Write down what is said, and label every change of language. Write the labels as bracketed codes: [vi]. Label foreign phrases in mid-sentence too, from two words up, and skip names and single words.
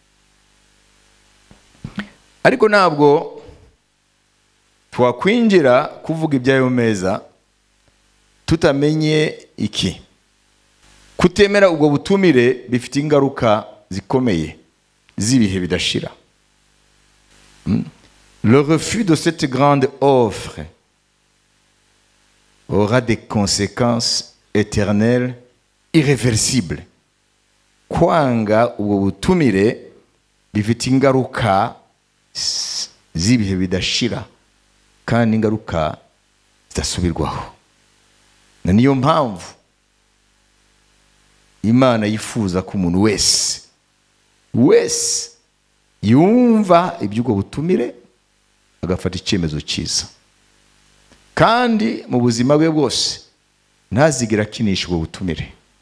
[rw] Ariko ntabwo twakwinjira kuvuga iby'ayo meza tutamenye iki. Kutemera ubwo butumire bifite ingaruka zikomeye z'ibihe bidashira. [fr] Le refus de cette grande offre aura des conséquences éternelles irréversibles. [rw] Kwanga ubwo butumire bifite ingaruka z'ibihe bidashira kandi ingaruka zidasubirwaho. Na niyo mpamvu Imana yifuza ko umuntu wese yumva iby'ubwo butumire agafata icyemezo cyiza, kandi mu buzima bwe bwose ntazigera akinisha ubwo butumire.